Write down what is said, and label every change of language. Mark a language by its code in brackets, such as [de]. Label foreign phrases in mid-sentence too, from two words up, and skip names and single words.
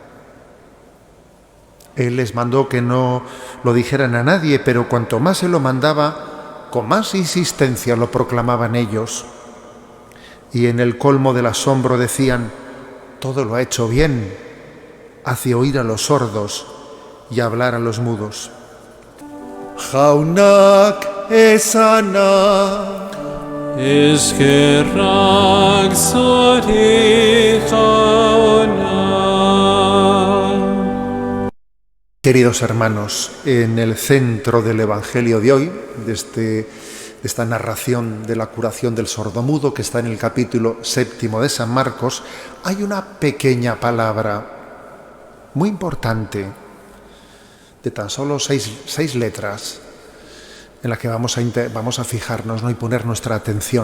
[es] Él les mandó que no lo dijeran a nadie, pero cuanto más se lo mandaba, con más insistencia lo proclamaban ellos. Y en el colmo del asombro decían: todo lo ha hecho bien, hace oír a los sordos y hablar a los mudos. [eu] Jaunak esana, Eskerrak zuri jauna. [es] Queridos hermanos, en el centro del Evangelio de hoy, de esta narración de la curación del sordomudo que está en el capítulo 7 de San Marcos, hay una pequeña palabra muy importante, de tan solo seis letras, en la que vamos a fijarnos, ¿no?, y poner nuestra atención.